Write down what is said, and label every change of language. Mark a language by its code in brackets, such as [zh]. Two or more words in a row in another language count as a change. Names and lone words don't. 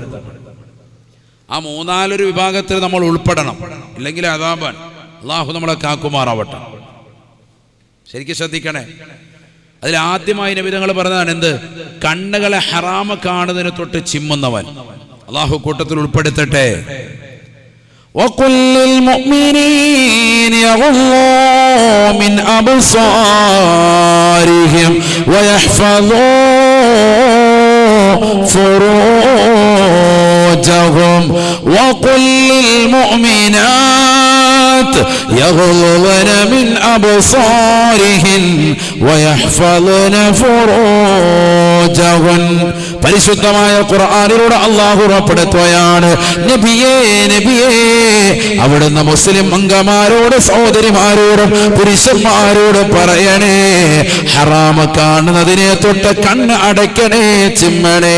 [ml] ആ 3-4 വിഭാഗത്തിൽ നമ്മൾ ഉൾപ്പെടണം, ഇല്ലെങ്കിൽ അദാബാൻ. അള്ളാഹു നമ്മളെ കാക്കുമാറാവട്ടെ. ശരിക്കും ശ്രദ്ധിക്കണേ. അതിൽ ആദ്യമായി നബി തങ്ങൾ പറഞ്ഞതാണ്, എന്ത്, കണ്ണുകളെ ഹറാമ കാണുന്നതിന് തൊട്ട് ചിമ്മുന്നവൻ. അള്ളാഹു കൂട്ടത്തിൽ ഉൾപ്പെടുത്തട്ടെ. [ar] وَقُلْ لِلْمُؤْمِنِينَ يَغُضُّوا مِنْ أَبْصَارِهِمْ وَيَحْفَظُوا فُرُوجَهُمْ وَقُلْ لِلْمُؤْمِنَاتِ يَغْضُضْنَ مِنْ أَبْصَارِهِنَّ وَيَحْفَظْنَ فُرُوجَهُنَّ. [ml] പരിശുദ്ധമായ ഖുർആനിലൂടെ അല്ലാഹു ഉറപ്പെടുത്തുകയാണ്, നബിയേ നബിയേ, അവിടുന്ന് മുസ്ലിം അംഗമാരോട്, സഹോദരിമാരോടും പുരുഷന്മാരോട് പറയണേ, ഹറാമ കാണുന്നതിനെ തൊട്ട് കണ്ണ് അടയ്ക്കണേ, ചിമ്മണേ.